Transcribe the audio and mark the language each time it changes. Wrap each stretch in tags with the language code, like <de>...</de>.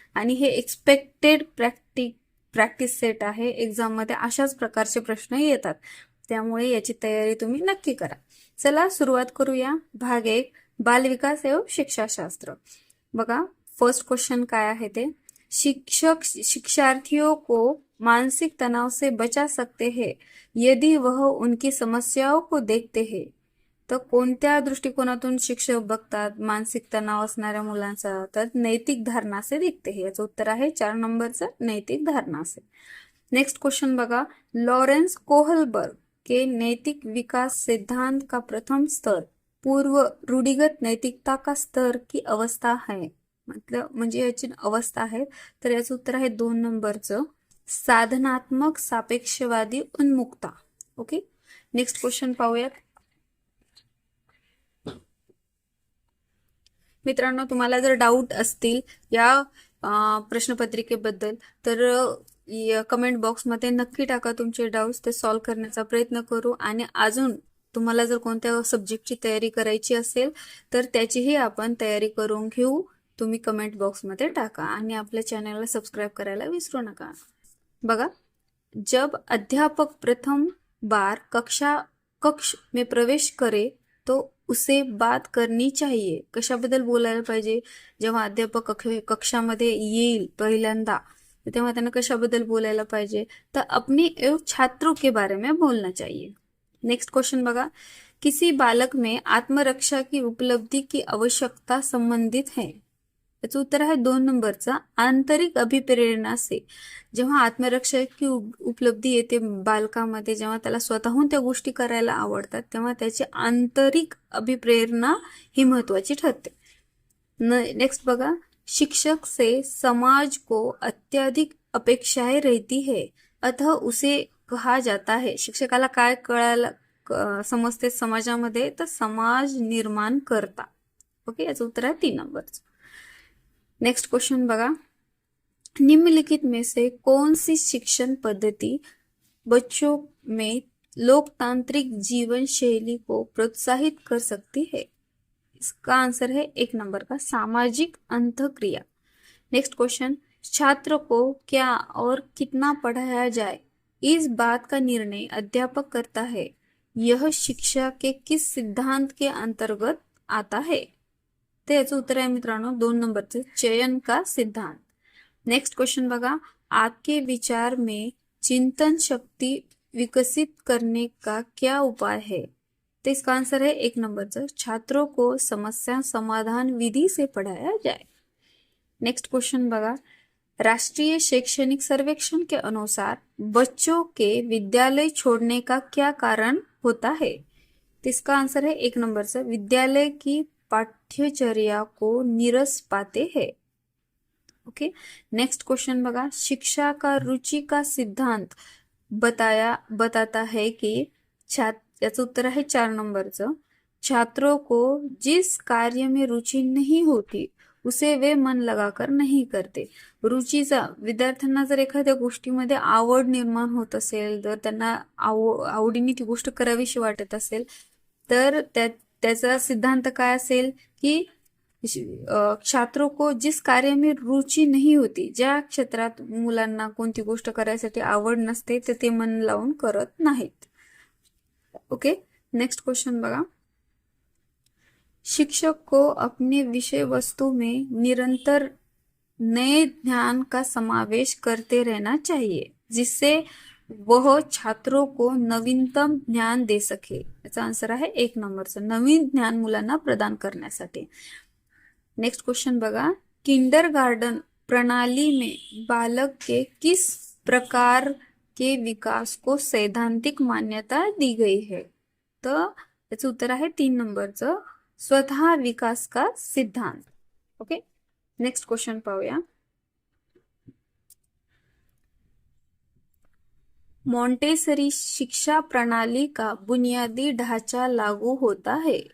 <mr>आणि हे expected practice set आहे. एक्झाममध्ये अशाच प्रकारचे प्रश्न येतात, त्यामुळे याची तयारी तुम्ही नक्की करा. चला सुरुवात करूया. भाग 1, बालविकास एवं शिक्षाशास्त्र. बघा, फर्स्ट क्वेश्चन काय आहे ते.</mr> <hi>शिक्षक शिक्षार्थियों को मानसिक तनाव से बचा सकते हैं यदि वह उनकी समस्याओं को देखते हैं.</hi> <mr>तर कोणत्या दृष्टिकोनातून शिक्षक बघतात मानसिक तणाव असणाऱ्या मुलांचा? तर</mr> <hi>नैतिक धारणा से दिखते हैं.</hi> <mr>याचं उत्तर आहे 4 नंबरचं,</mr> <hi>नैतिक धारणा से.</hi> <mr>नेक्स्ट क्वेश्चन बघा.</mr> <hi>लॉरेंस कोहलबर्ग के नैतिक विकास सिद्धांत का प्रथम स्तर पूर्व रूढ़िगत नैतिकता का स्तर की अवस्था है.</hi> <mr>म्हणजे याची अवस्था आहे. तर याचं उत्तर आहे 2 नंबरचं, साधनात्मक सापेक्षवादी उन्मुक्ता. ओके, नेक्स्ट क्वेश्चन पाहूयात. मित्रांनो, तुम्हाला जर डाऊट असतील या प्रश्नपत्रिकेबद्दल तर कमेंट बॉक्समध्ये नक्की टाका तुमचे डाऊट्स. ते सॉल्व्ह करण्याचा प्रयत्न करू. आणि अजून तुम्हाला जर कोणत्या सब्जेक्टची तयारी करायची असेल तर त्याचीही आपण तयारी करून घेऊ. तुम्ही कमेंट बॉक्समध्ये टाका आणि आपल्या चॅनलला सबस्क्राईब करायला विसरू नका. बघा,</mr> <hi>जब अध्यापक प्रथम बार कक्ष में प्रवेश करे तो उसे बात करनी चाहिए.</hi> <mr>कशाबद्दल बोलायला पाहिजे? जेव्हा अध्यापक कक्षामध्ये येईल पहिल्यांदा, तेव्हा त्यांना कशाबद्दल बोलायला पाहिजे?</mr> <hi>तर अपने एवं छात्रों के बारे में बोलना चाहिए.</hi> <mr>नेक्स्ट क्वेश्चन बघा.</mr> <hi>किसी बालक में आत्मरक्षा की उपलब्धि की आवश्यकता संबंधित है.</hi> <mr>याचं उत्तर आहे 2 नंबरचा,</mr> <hi>आंतरिक अभिप्रेरणा से.</hi> <mr>जेव्हा आत्मरक्षाची उपलब्धी येते बालकामध्ये, जेव्हा त्याला स्वतःहून त्या गोष्टी करायला आवडतात, तेव्हा त्याची आंतरिक अभिप्रेरणा ही महत्वाची ठरते. नेक्स्ट बघा.</mr> <hi>शिक्षक से समाज को अत्यधिक अपेक्षाएं रहती है अतः उसे कहा जाता है.</hi> <mr>शिक्षकाला काय कळायला समजते समाजामध्ये? तर समाज निर्माण करता. ओके, याचं उत्तर आहे 3 नंबरचं. नेक्स्ट क्वेश्चन बघा.</mr> <hi>निम्नलिखित में से कौन सी शिक्षण पद्धति बच्चों में लोकतांत्रिक जीवन शैली को प्रोत्साहित कर सकती है? इसका आंसर है 1 नंबर का, सामाजिक अंतःक्रिया. Next question. छात्र को क्या और कितना पढ़ाया जाए, इस बात का निर्णय अध्यापक करता है. यह शिक्षा के किस सिद्धांत के अंतर्गत आता है?</hi> <mr>ते याचं उत्तर आहे मित्रांनो 2 नंबरचे,</mr> <hi>चयन का सिद्धांत.</hi> <mr>नेक्स्ट क्वेश्चन बघा.</mr> <hi>आपके विचार में चिंतन शक्ति विकसित करने का क्या उपाय है? तो इसका आंसर है 1 नंबरचं, छात्रों को समस्या समाधान विधि से पढ़ाया जाए.</hi> <mr>नेक्स्ट क्वेश्चन बघा.</mr> <hi>राष्ट्रीय शैक्षणिक सर्वेक्षण के अनुसार बच्चों के विद्यालय छोड़ने का क्या कारण होता है? तो इसका आंसर है 1 नंबरचं, विद्यालय की पाठ्यचर्या को नीरस पाते हैं.</hi> <mr>ओके, नेक्स्ट क्वेश्चन बघा.</mr> <hi>शिक्षा का रुचि का सिद्धांत बताता है कि</hi> <mr>याचं उत्तर आहे 4 नंबरचं,</mr> <hi>छात्रों को जिस कार्य में रुचि नहीं होती उसे वे मन लगाकर नहीं करते.</hi> <mr>रुचीचा, विद्यार्थ्यांना जर एखाद्या गोष्टीमध्ये आवड निर्माण होत असेल, जर त्यांना आवडीने ती गोष्ट करावीशी वाटत असेल, तर त्याचा सिद्धांत काय असेल की</mr> <hi>छात्रों को जिस कार्य में रुचि नहीं होती,</hi> <mr>ज्या क्षेत्रात मुलांना कोणती गोष्ट करायसाठी आवड नसते ते मन लावून करत नाहीत. ओके, नेक्स्ट क्वेश्चन बघा.</mr> <hi>शिक्षक को अपने विषय वस्तु में निरंतर नए ज्ञान का समावेश करते रहना चाहिए, जिससे वह छात्रों को नवीनतम ज्ञान दे सके.</hi> <mr>याचा आन्सर आहे 1 नंबरचं, नवीन ज्ञान मुलांना प्रदान करण्यासाठी. नेक्स्ट क्वेश्चन बघा,</mr> <hi>किंडर गार्डन प्रणाली में बालक के किस प्रकार के विकास को सैद्धांतिक मान्यता दी गई है.</hi> <mr>तर याचं उत्तर आहे 3 नंबरचं,</mr> <hi>स्वतः विकास का सिद्धांत.</hi> <mr>ओके, नेक्स्ट क्वेश्चन पाहूया.</mr> <hi>मॉन्टेसरी शिक्षा प्रणाली का बुनियादी ढांचा लागू होता है.</hi>